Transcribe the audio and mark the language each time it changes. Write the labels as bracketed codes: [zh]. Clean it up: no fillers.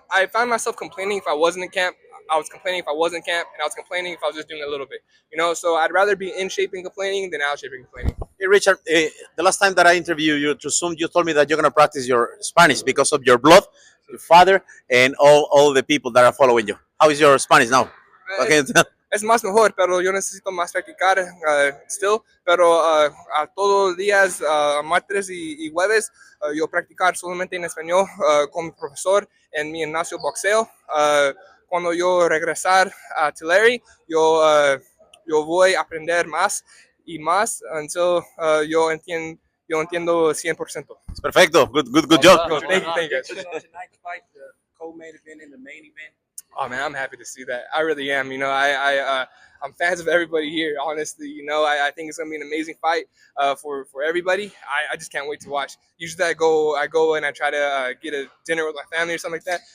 [en] I found myself complaining if I wasn't in camp. I was complaining if I wasn't in camp, and I was complaining if I was just doing a little bit. So I'd rather be in shape and complaining than out of shape and complaining. Hey, Richard, the last time that I interviewed you to Zoom, you told me that you're going to practice your Spanish because of your blood, your father, and all the people that are following you. How is your Spanish now? [es] Es más mejor, pero yo necesito más practicar [en] still. [es] Pero a todos los días, martes y jueves, yo practicar solamente en español con mi profesor en mi gimnasio boxeo. Cuando yo regresar a Tulare, yo voy a aprender más y más [en] until [es] yo entiendo 100%. [en] Perfecto. Good job. Thank you. Tonight's fight, the co-main event and the main event. Oh man, I'm happy to see that. I really am. I'm fans of everybody here. Honestly, I think it's gonna be an amazing fight for everybody. I just can't wait to watch. Usually I go and I try to get a dinner with my family or something like that.